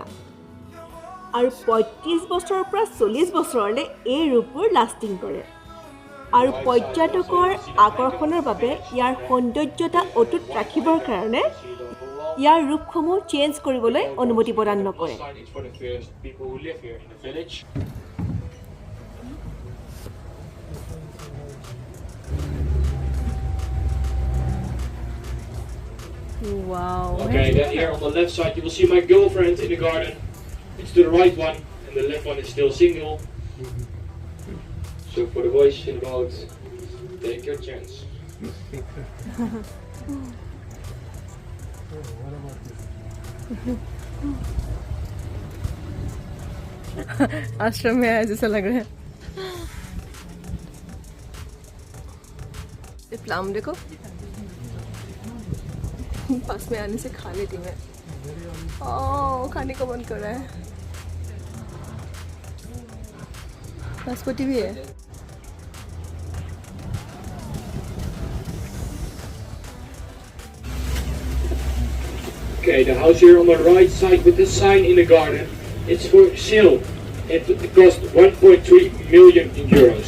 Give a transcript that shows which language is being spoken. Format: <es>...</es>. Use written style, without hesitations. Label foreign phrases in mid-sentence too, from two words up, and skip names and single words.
<as>আৰু 35 বছৰৰ পৰা 40 বছৰলৈ এই ৰূপবোৰ লাষ্টিং কৰে আৰু পৰ্যটকৰ আকৰ্ষণৰ বাবে ইয়াৰ সৌন্দৰ্যতা অটুট ৰাখিবৰ কাৰণে ইয়াৰ ৰূপসমূহ চেঞ্জ কৰিবলৈ অনুমতি প্ৰদান নকৰে Wow.</as> <en>Okay, then here on the left side you will see my girlfriend in the garden. It's to the right one, and the left one is still single. So for the boys in the boat, take your chance.</en> <hi>आश्रम में आया जैसा लग रहा है ये प्लाम देखो पास में आने से खा लेती मैं खाने को मन कर रहा है नाशपाती भी है</hi> <en>Okay, the house here on the right side with the sign in the garden, it's for sale. It cost 1.3 million euros.</en>